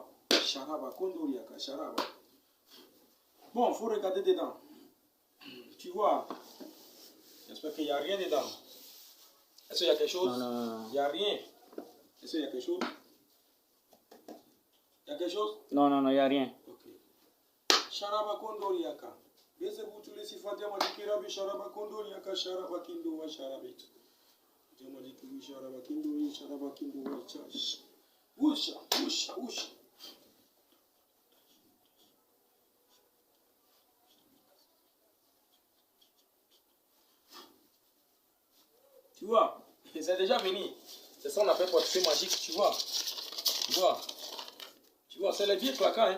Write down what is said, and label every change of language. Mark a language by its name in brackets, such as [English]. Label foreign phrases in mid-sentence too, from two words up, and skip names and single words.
[French] Charaba, Kondoriaka, Charaba. Bon, il faut regarder dedans. Tu vois? J'espère qu'il n'y a rien dedans. Est-ce qu'il y a quelque chose? Non. Il n'y a rien. Est-ce qu'il y a quelque chose? Il y a quelque chose? Non, il n'y a rien. Ok. Charaba Kondoriaka. Bezebutule sifadia madikira bi Charaba Kondoriaka, Charaba Kindo wa Charabit. Jamadikiri Charaba Kindo, Charaba Kindo wa Chash. Usha. Tu vois, c'est déjà venu. C'est ça qu'on appelle portefeuille magique, tu vois. Tu vois, c'est les billets claquants, hein.